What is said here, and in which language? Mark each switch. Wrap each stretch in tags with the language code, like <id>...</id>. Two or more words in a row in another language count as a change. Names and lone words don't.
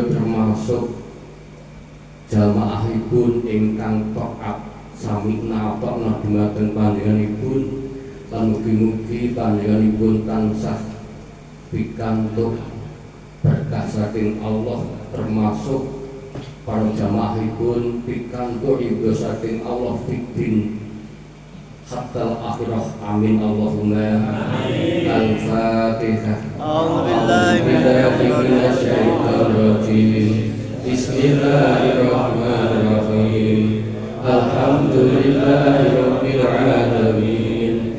<jv>termasuk jamaahipun ingkang taat sami napa dumateng panjenenganipun, lan mugi-mugi panjenenganipun tansah pikantuk berkah saking Allah, termasuk para jamaahipun pikantuk ridho saking Allah</jv> <ar>في الدين حتى الآخرة، آمين اللهم آمين. Al-Fatihah. أعوذ بالله من الشيطان الرجيم. بسم الله الرحمن الرحيم. الحمد لله رب العالمين.</ar>